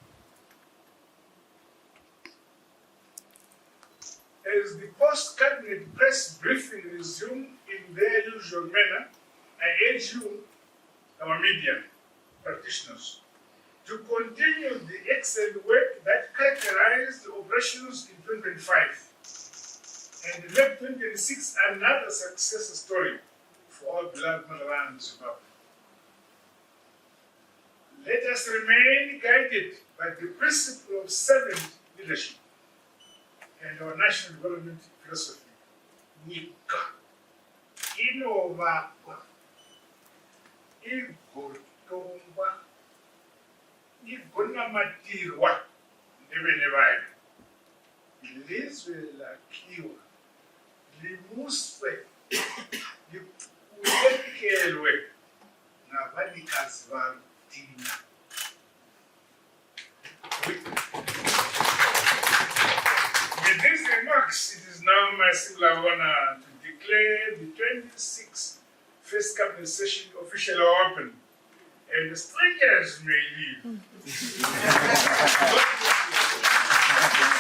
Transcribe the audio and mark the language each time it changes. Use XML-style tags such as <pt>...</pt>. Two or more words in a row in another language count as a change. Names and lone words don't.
<en>As the post-cabinet press briefing resumed in their usual manner, I urge you, our media practitioners, to continue the excellent work that characterized the operations in 2025 and make 2026 another success story for our beloved motherland, Zimbabwe. Let us remain guided by the principle of servant leadership and our national development philosophy.</en> <sn>Nyika inovakwa, igotongwa, igonamatirwa nevene vayo.</sn> <nd>Ilizwe lakhiwa, limuswe, likulekelwe ngabanikazi balo thina.</nd> <en>With these remarks, it is now my singular honor to declare the 26th First Cabinet Session officially open, and the strangers may leave.</en>